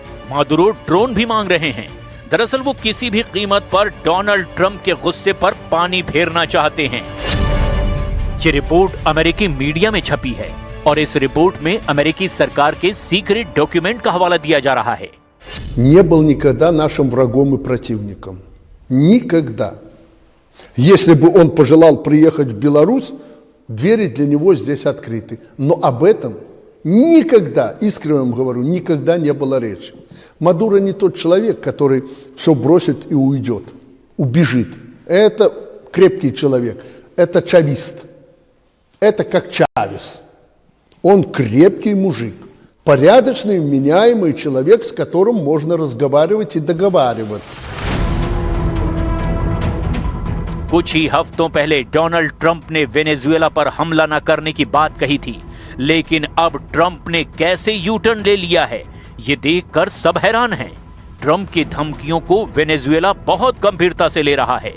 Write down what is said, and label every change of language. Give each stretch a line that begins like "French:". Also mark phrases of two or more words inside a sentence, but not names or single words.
Hindi: मादुरो ड्रोन भी मांग रहे हैं। दरअसल वो किसी भी कीमत पर डोनाल्ड ट्रंप के गुस्से पर पानी फेरना चाहते हैं। ये रिपोर्ट अमेरिकी मीडिया में छपी है और इस रिपोर्ट में अमेरिकी सरकार के
English: secret document
Hindi: का हवाला दिया जा रहा है।
Russian: Не был никогда нашим врагом и противником. Никогда. Если бы он пожелал приехать в Беларусь, двери для него здесь открыты. Но об этом никогда, искренне вам говорю, никогда не было речи. Мадуро не тот человек, который все бросит и уйдет, убежит. Это крепкий человек, это чавист. Это как Чавес. Он крепкий мужик, порядочный, вменяемый человек, с которым можно разговаривать и договариваться.
Hindi: कुछ ही हफ्तों पहले डोनाल्ड ट्रंप ने वेनेजुएला पर हमला न करने की बात कही थी, लेकिन अब ट्रंप ने कैसे यू टर्न ले लिया है, ये देखकर सब हैरान हैं। ट्रंप की धमकियों को वेनेजुएला बहुत गंभीरता से ले रहा है।